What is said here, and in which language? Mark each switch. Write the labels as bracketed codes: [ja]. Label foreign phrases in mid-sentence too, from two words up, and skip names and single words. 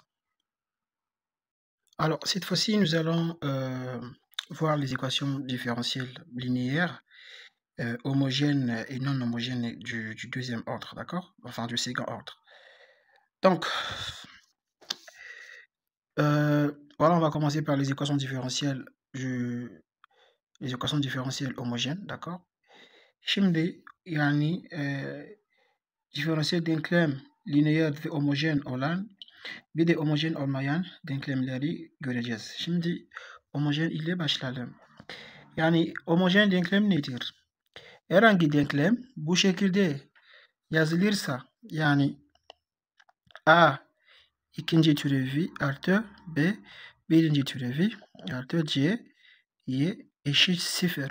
[fr] Alors, cette fois-ci, nous allons voir les équations différentielles linéaires, homogènes et non homogènes du deuxième ordre, d'accord? Enfin, du second ordre. Donc, voilà, on va commencer par les équations différentielles homogènes, d'accord? [tr] Şimdi yani diferansiyel denklem lineer ve homojen olan bir de homojen olmayan denklemleri göreceğiz. Şimdi homojen ile başlayalım. Yani homojen denklem nedir? Herhangi denklem bu şekilde yazılırsa yani A ikinci türevi artı B birinci türevi artı C y eşit 0.